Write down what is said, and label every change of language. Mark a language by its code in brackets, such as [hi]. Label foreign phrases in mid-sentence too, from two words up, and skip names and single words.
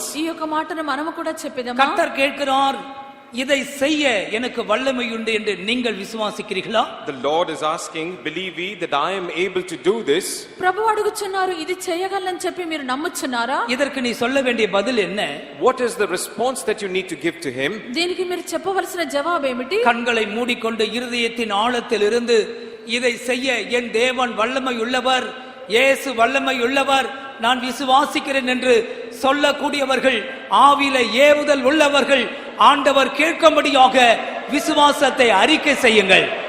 [te] ఈ యొక్క మాటను మనము కూడా చెప్పేదమా? [ta] கர்த்தர் கேட்கிறார், இதை செய்ய எனக்கு வல்லமை உண்டு என்று நீங்கள் விசுவாசிக்கிறீர்களா? [en] The Lord is asking, believe ye that I am able to do this? [te] ప్రభు అడుగుచున్నారు, ఇది చేయగలనని చెప్పి మీరు నమ్ముచున్నారా? [ta] இதற்கு நீ சொல்ல வேண்டிய பதில் என்ன? [en] What is the response that you need to give to him? [te] దీనికి మీరు చెప్పవలసిన జవాబు ఏమిటి? [ta] கண்களை மூடிக்கொண்டு இருதயத்தின் ஆழத்தில் இருந்து இதை செய்ய என் தேவன் வல்லமை உள்ளவர், இயேசு வல்லமை உள்ளவர், நான் விசுவாசிக்கிறேன் என்று சொல்லக்கூடியவர்கள், ஆவியில ஏவுதல் உள்ளவர்கள், ஆண்டவர் கேட்கும்படியாக விசுவாசத்தை அறிக்கை செய்யுங்கள்.